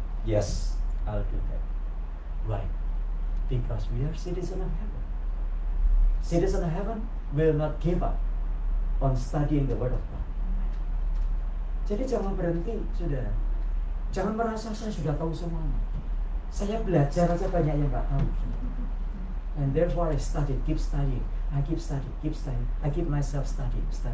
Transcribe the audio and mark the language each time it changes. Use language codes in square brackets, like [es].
[en] Yes, I'll do that. Why? Because we are citizens of heaven. Citizens of heaven will not give up on studying the Word of God. [id] Jadi jangan berhenti, saudara. Jangan merasa saya sudah tahu semuanya. Saya belajar aja banyak yang nggak tahu. [en] And therefore I study, keep studying. I keep studying. I keep myself studying.